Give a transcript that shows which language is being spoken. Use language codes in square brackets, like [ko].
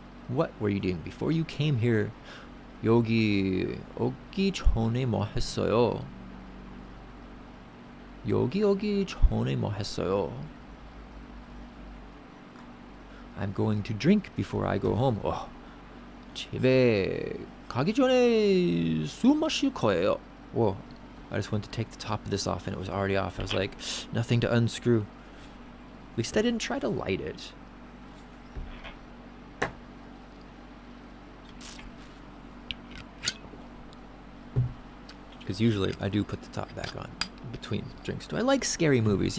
[en] What were you doing before you came here? [ko] 여기 오기 전에 뭐 했어요? 여기 오기 전에 뭐 했어요? [en] I'm going to drink before I go home. [ko] 집에 가기 전에 술 마실 거예요. [en] Whoa, I just went to take the top of this off and it was already off. I was like, nothing to unscrew. At least I didn't try to light it. Because usually I do put the top back on between drinks. Do I like scary movies?